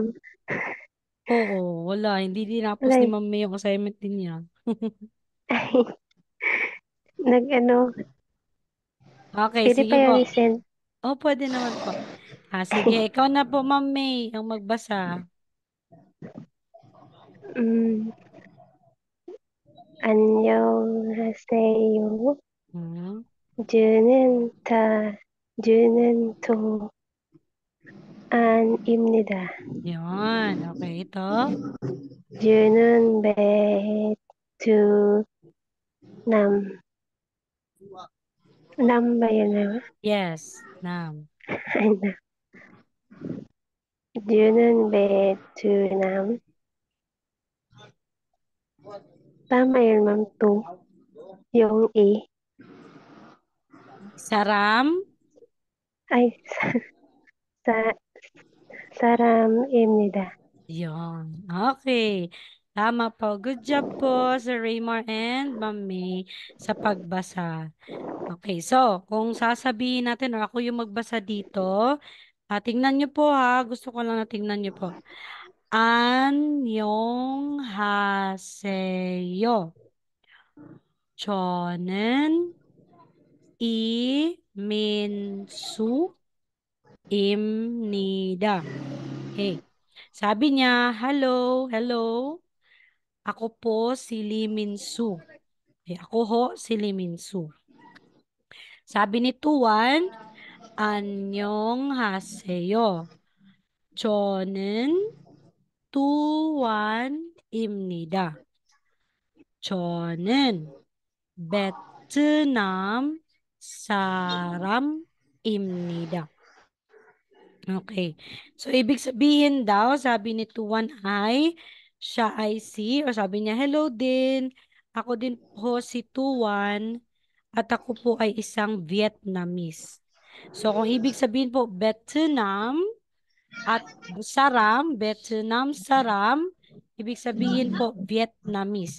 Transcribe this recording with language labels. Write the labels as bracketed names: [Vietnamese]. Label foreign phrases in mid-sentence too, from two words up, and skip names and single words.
[Filipino] Oo, wala. Hindi dinapos Wala ni eh. Ma'am May yung assignment din niya. Nag-ano, Okay, pwede pa sige yung po. i-send. Oh, pwede naman po. Sige, ikaw na po, Ma'am May, ang magbasa. [Korean] Mm, 안녕하세요. Hmm? 주는 도안입니다. [Filipino] Yun. Okay, ito. [Korean] 주는 베트남, 남 [Filipino] ba yun? [English] Yes. Nam. [Filipino] Ay, na. [Korean] 주는 베트남. [Filipino] Tama yun, ma'am. To. Yung E. [Korean] Saram. Ay, sa, 사람입니다. [Filipino] Yun. Okay. Tama po. [English] Good job [Filipino] po, Sir Raymar and Ma'am May sa pagbasa. Okay, so, kung sasabihin natin or ako yung magbasa dito, tingnan nyo po ha. Gusto ko lang na tingnan nyo po. [Korean] 안녕하세요. 저는 이민수입니다. [Filipino] Okay. Sabi niya, hello, hello. Ako po si Lee Min-soo. Okay, ako ho si Lee Min-soo. Sabi ni Tuan, 안녕하세요. [Korean] 저는 tuwan입니다. 저는 베트남 사람입니다. [Filipino] Okay. So, ibig sabihin daw, sabi ni Tuan siya ay si, o sabi niya, hello din. Ako din po si Tuan at ako po ay isang Vietnamese. So, kung ibig sabihin po, Vietnam at Vietnam Saram, ibig sabihin po, Vietnamese.